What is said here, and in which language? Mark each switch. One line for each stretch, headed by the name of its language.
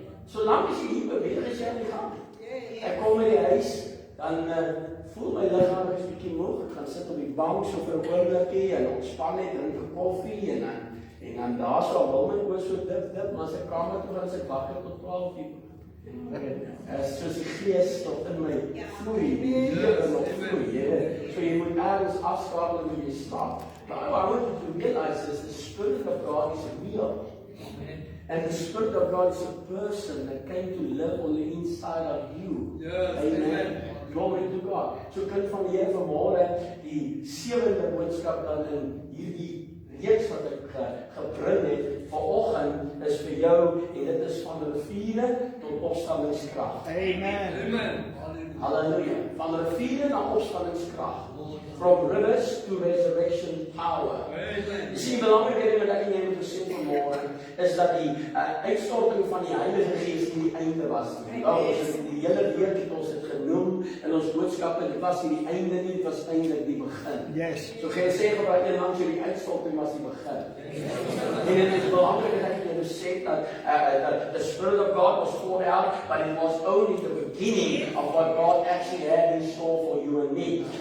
Afrikaans: Solank as jy hier beweeg, is jy aan die gang. Ek kom in die huis, dan voel my liggaam is bietjie moeg, ek gaan sit op die bank so vir 'n oombliekie en ontspan net, drink 'n koffie en dan daar sal wil my oor so dip, maar as ek kamer toe gaan, as ek wakker tot 12 uur. Soos die Gees tot in my vloei, die lewe nog vloei. So jy moet ergens afskakel en jy slaap.
English: But I want you to realize is the Spirit of God is real. And the Spirit of God is a person that came to live on the inside of you.
Afrikaans: Amen. Glory to God. So kind van die Here vanmôre die 7de boodskap dan in hierdie reeks wat ek gebring het vanoggend is vir jou en dit is van riviere tot opstandingskrag. Amen. Halleluja. Van riviere na opstandingskrag.
English: From rivers to resurrection power.
Afrikaans: Jy sien, belangrike ding wat ek en jy moet besef vanmôre is dat die uitstorting van die Heilige Gees nie die einde was nie. Ons het die hele week het ons dit genoem in ons boodskappe, dit was nie die einde nie, dit was eintlik die begin.
English: Yes.
Afrikaans: So gaan jy sê gebruik jy langs die uitstorting was die begin. En dit is belangrik dat jy besef dat
English: the Spirit of God was poured out, but it was only the beginning of what God actually had in store for you and me.